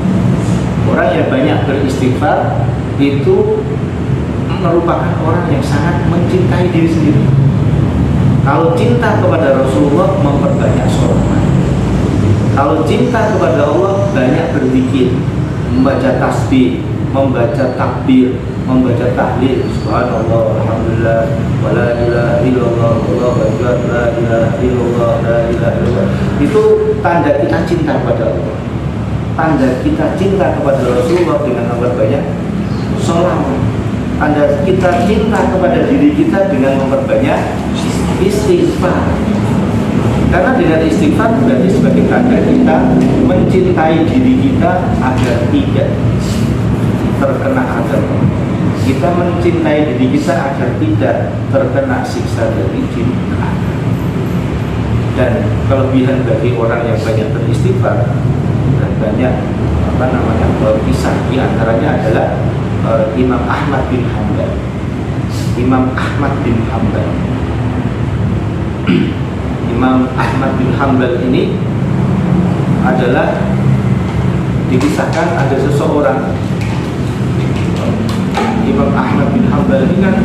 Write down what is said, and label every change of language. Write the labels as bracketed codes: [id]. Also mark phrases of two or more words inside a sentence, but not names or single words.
[id] Orang yang banyak beristighfar itu merupakan orang yang sangat mencintai diri sendiri. Kalau cinta kepada Rasulullah, memperbanyak sholawat. Kalau cinta kepada Allah, banyak berzikir, membaca tasbih, membaca takbir, membaca tahlil, [ar] سبحان الله، الحمد لله, ولا إله إلا الله، والله أكبر، لا إله إلا الله، لا إله إلا الله. [id] Itu tanda kita cinta kepada Allah. Tanda kita cinta kepada Rasulullah dengan memperbanyak sholawat. Tanda kita cinta kepada diri kita dengan memperbanyak istighfar. Karena dengan istighfar berarti sebagai tanda kita mencintai diri kita agar tidak terkena azab. Kita mencintai diri kita agar tidak terkena siksa dari jin. Dan kelebihan bagi orang yang banyak beristighfar dan banyak kisah, di antaranya adalah Imam Ahmad bin Hanbal. Imam Ahmad bin Hanbal. Imam Ahmad bin Hanbal ini adalah dikisahkan ada seseorang. Imam Ahmad bin Hanbal ini